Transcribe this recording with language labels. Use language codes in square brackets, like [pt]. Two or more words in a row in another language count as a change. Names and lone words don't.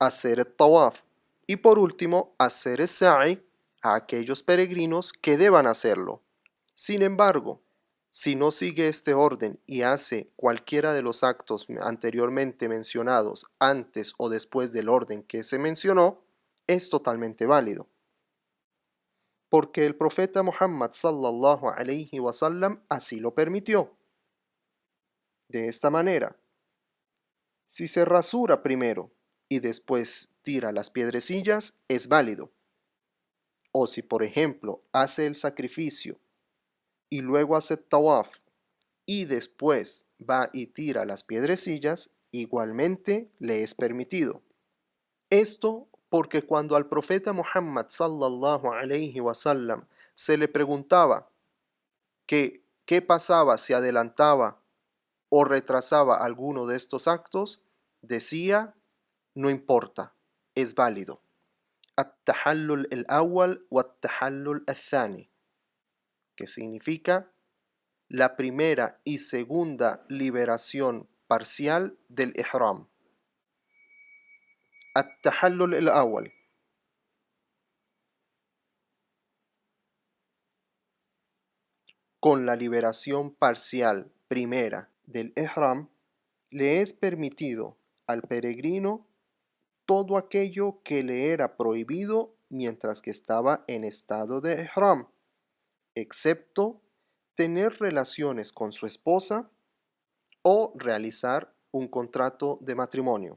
[es] Y por último, hacer el sa'i a aquellos peregrinos que deban hacerlo. Sin embargo, si no sigue este orden y hace cualquiera de los actos anteriormente mencionados antes o después del orden que se mencionó, es totalmente válido. Porque el profeta Muhammad [ar] صلى الله عليه وسلم [es] así lo permitió. De esta manera, si se rasura primero y después tira las piedrecillas, es válido. O si, por ejemplo, hace el sacrificio y luego hace tawaf y después va y tira las piedrecillas, igualmente le es permitido. Esto porque cuando al profeta Muhammad [ar] صلى الله عليه وسلم [es] se le preguntaba que qué pasaba si adelantaba o retrasaba alguno de estos actos, decía, no importa, es válido. [ar] التحلل الأول والتحلل الثاني, [es] que significa la primera y segunda liberación parcial del ihram. [ar] التحلل الأول, [es] con la liberación parcial primera del ihram, le es permitido al peregrino todo aquello que le era prohibido mientras que estaba en estado de ihram, excepto tener relaciones con su esposa o realizar un contrato de matrimonio.